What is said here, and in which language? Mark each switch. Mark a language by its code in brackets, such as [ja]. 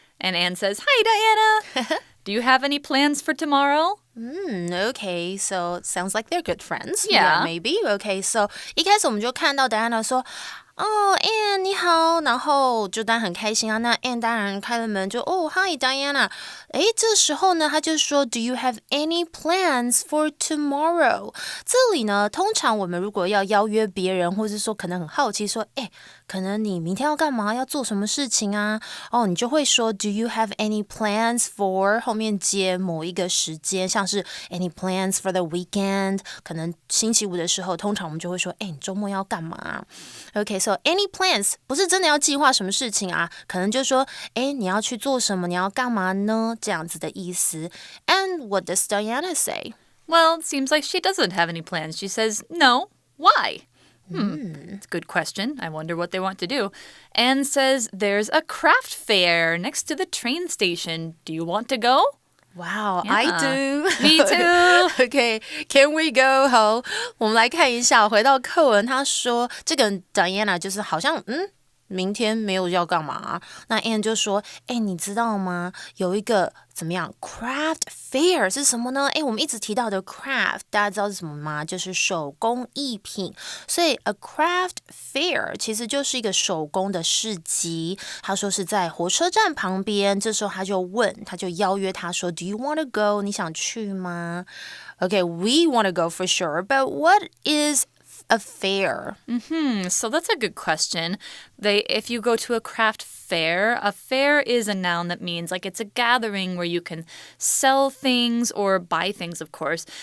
[en] And Anne says, "Hi, Diana. Do you have any plans for tomorrow?" Okay, so it sounds like they're good friends. Yeah. Maybe. [zh] Okay, so 一开始我们就看到 Diana 说Anne 你好，然后就当然很开心啊。那 Anne 当然开了门就Hi Diana。这时候呢，他就说 [en] Do you have any plans for tomorrow？ [zh] 这里呢，通常我们如果要邀约别人，或是说可能很好奇说，可能你明天要干嘛？要做什么事情啊？你就会说 [en] Do you have any plans for [zh] 后面接某一个时间，像是 [en] any plans for the weekend？ [zh] 可能星期五的时候，通常我们就会说，你周末要干嘛？ [en] Okay, so any plans [zh] 不是真的要计划什么事情啊，可能就说，你要去做什么？你要干嘛呢？这样子的意思。 [en] And what does Diana say? Well, it seems like she doesn't have any plans. She says, "No. Why?" It's a good question. I wonder what they want to do. Anne says there's a craft fair next to the train station. Do you want to go? Wow, Yeah. I do. Me too. Okay, can we go? [zh] 好，我们来看一下，回到课文，他说这个 Diana 就是好像明天没有要干嘛？那 Anne 就说，你知道吗？有一个怎么样 craft fair 是什么呢？我们一直提到的 craft 大家知道是什么吗？就是手工艺品。所以 a craft fair 其实就是一个手工的市集。他说是在火车站旁边，这时候他就邀约他说 [en] Do you want to go? [zh] 你想去吗？ [en] Okay, we want to go for sure, but what is a fair? So that's a good question. If you go to a craft fair, a fair is a noun that means like it's a gathering where you can sell things or buy things, of course.